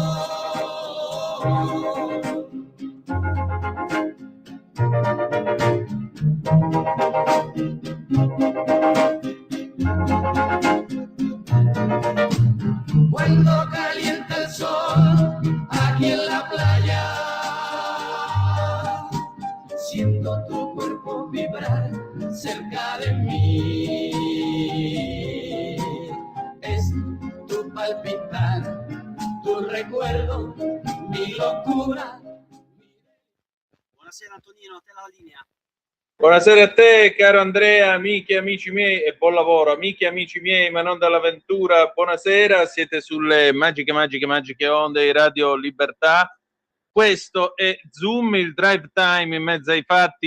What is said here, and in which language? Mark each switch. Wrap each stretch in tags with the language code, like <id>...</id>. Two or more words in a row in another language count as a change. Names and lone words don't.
<es>Cuando calienta el sol aquí en la playa, siento tu cuerpo vibrar cerca de mí. Es tu palpitar, tu recuerdo, mi locura.</es> <it>Buonasera Antonino, a te la linea. Buonasera a te, caro Andrea, amiche e amici miei, e buon lavoro, amiche e amici miei, ma non dall'avventura. Buonasera, siete sulle magiche onde di Radio Libertà. Questo è Zoom, il drive time in mezzo ai fatti.</it>